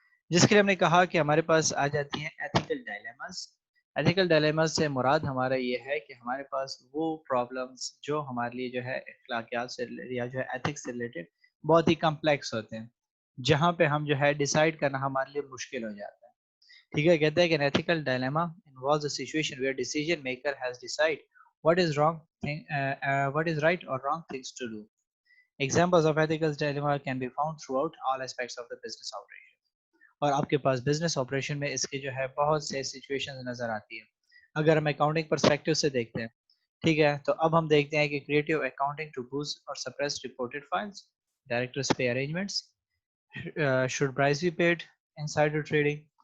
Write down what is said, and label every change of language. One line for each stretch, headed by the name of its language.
Urdu: جس کے لیے ہم نے کہا کہ ہمارے پاس آ جاتی ہیں ایتھیکل ڈائلیماز. ایتھیکل ڈائلیماز سے مراد ہمارا یہ ہے کہ ہمارے پاس وہ پرابلمس جو ہمارے لیے جو ہے اخلاقیات سے یا جو ہے ایتھکس سے ریلیٹڈ بہت ہی کمپلیکس ہوتے ہیں، جہاں پہ ہم جو ہے ڈیسائیڈ کرنا ہمارے لیے مشکل ہو جاتا ہے. ٹھیک ہے، کہتا ہے کہ
English: ethical dilemma involves a situation where decision maker has decide what is wrong thing, what is right or wrong things to do. Examples of ethical dilemma can be found throughout all aspects of the business operation.
Urdu: اور آپ کے پاس business operation میں اس کے جو ہے بہت سے situation نظر آتی ہے. اگر ہم اکاؤنٹنگ پرسپیکٹو سے دیکھتے ہیں، ٹھیک ہے، تو اب ہم دیکھتے ہیں کہ
English: Creative accounting to boost اور suppress reported files, directors pay arrangements, should prize be paid, insider trading.